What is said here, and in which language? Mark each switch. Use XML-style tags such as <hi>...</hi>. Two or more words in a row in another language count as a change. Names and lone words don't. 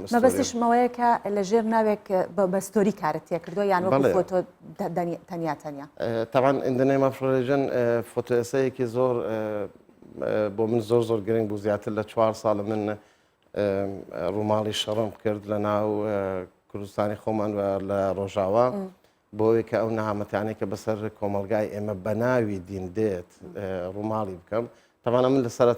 <ckb>مەبەستیشمەوەیە کە لە ژێر ناوێک بە ستۆری کارت تێ کردو یان وەکو فۆتۆ تەنیا تەنیا طبعا</ckb> <en>in the name of religion photo essayیەکی</en> <ckb>زۆر بۆ من زۆر گرنگ بوو زیاتر لە 4 ساڵە من ڕووماڵی شەڕم کرد لە ناو کوردستانی خۆمان لە ڕۆژاوە بۆ ئەوەی کە ئەو نەهامەتیانەی کە بەسەر کۆمەلگای ئێمە بە ناوی دین دێت ڕووماڵی بکەم تەوانە من لە سەرەتا</ckb>